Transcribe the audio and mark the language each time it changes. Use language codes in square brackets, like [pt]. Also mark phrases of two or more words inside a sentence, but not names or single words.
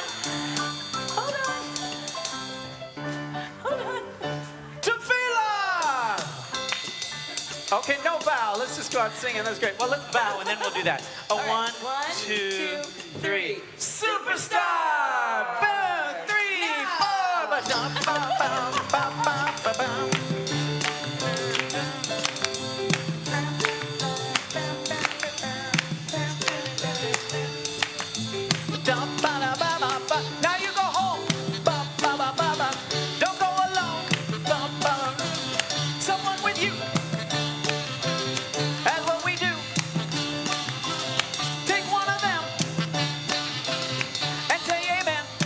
[en] Hold on. Hold on. Tefillah! Okay, no bow. Let's just go out singing. That's great. Well, let's bow, and then we'll do that. All right. 1, 1, 2, 2, 3. 3. Superstar! Boom! 3, 4. Ba-dum, ba-bum, ba-bum, ba-bum. Dum-ba-da-ba-ba-ba. Now you go home. Ba-ba-ba-ba-ba. Don't go alone. Ba-ba. Someone with you. That's what we do. Take one of them and say amen.